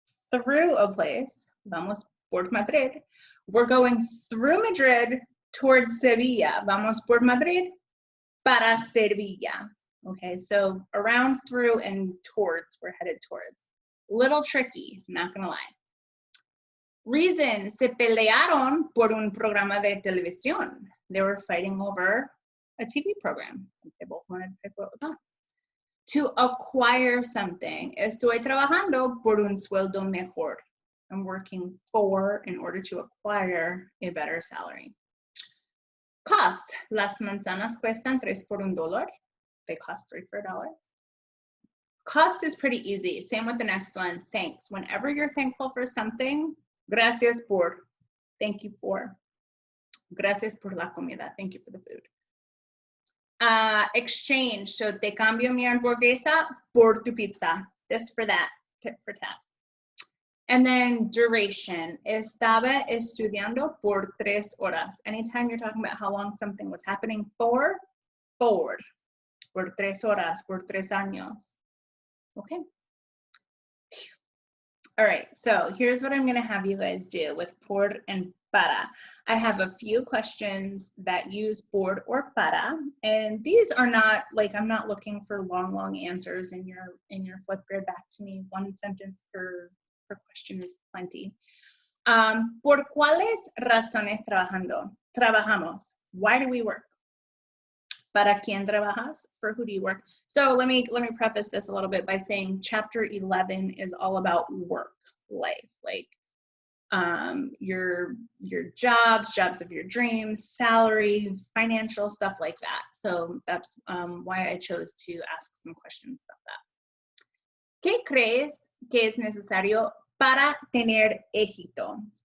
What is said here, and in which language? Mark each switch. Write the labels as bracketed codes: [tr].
[en] Through a place, [es] vamos por Madrid. [en] We're going through Madrid towards Sevilla. [es] Vamos por Madrid para Sevilla. [en] Okay, so around, through, and towards, we're headed towards. Little tricky, not gonna lie. [es] Reason, se pelearon por un programa de televisión. [en] They were fighting over a TV program. They both wanted to pick what was on. To acquire something. [es] Estoy trabajando por un sueldo mejor. [en] I'm working for in order to acquire a better salary. Cost. [es] Las manzanas cuestan 3 por $1. [en] They cost 3 for $1. Cost is pretty easy. Same with the next one. Thanks. Whenever you're thankful for something, [es] gracias por. [en] Thank you for. [es] Gracias por la comida. [en] Thank you for the food. Exchange. [es] So te cambio mi hamburguesa por tu pizza. [en] This for that. Tit for tat. And then duration. [es] Estaba estudiando por 3 horas. [en] Anytime you're talking about how long something was happening for, [es] por 3 horas, por 3 años. [en] Okay. All right, so here's what I'm gonna have you guys do with por and para. I have a few questions that use por or para, and these are not, like, I'm not looking for long answers in your Flipgrid. Back to me, 1 sentence per question is plenty. [es] ¿Por cuáles razones trabajamos? [en] Why do we work? [es] ¿Para quién trabajas? [en] For who do you work? So let me preface this a little bit by saying chapter 11 is all about work life, like your jobs of your dreams, salary, financial stuff like that. So that's why I chose to ask some questions about that. [es] ¿Qué crees que es necesario para tener éxito?